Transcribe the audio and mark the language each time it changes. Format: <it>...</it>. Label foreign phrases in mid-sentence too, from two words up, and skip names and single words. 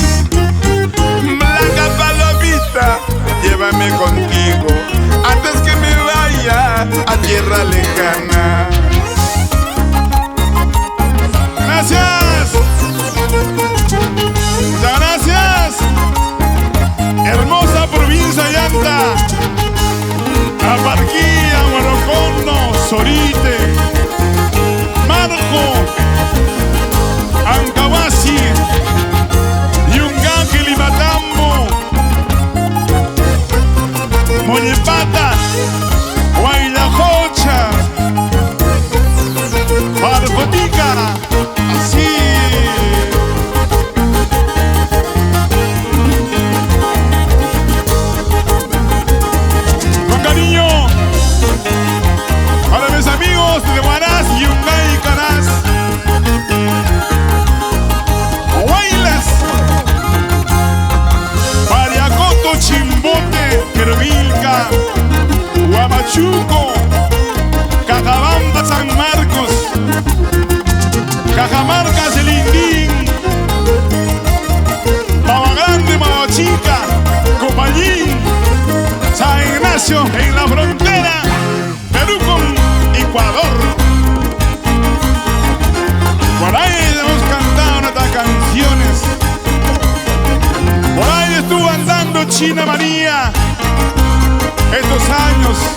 <es>Blanca palomita, llévame contigo antes que me vaya a tierra lejana. Gracias. Muchas gracias. Hermosa provincia de Anta. Aparquía, Guaracondo, Sorite, Marco, Ancahuasi, Yungaki, Limatambo, Moñepata, Guaylajocha, Parcotica, así. Con cariño para mis amigos de Huaraz, Yungay y Caraz, Huaylas, Pariacoto, Chimbote, Quervilca, Huamachuco, Cajabamba, San Marcos, Cajamarca, Celindín, Pava Grande, Mavachica, Copallín, San Ignacio, en la frontera, Perú con Ecuador. Por ahí hemos cantado nuestras canciones. Por ahí estuvo andando China María estos años.</es>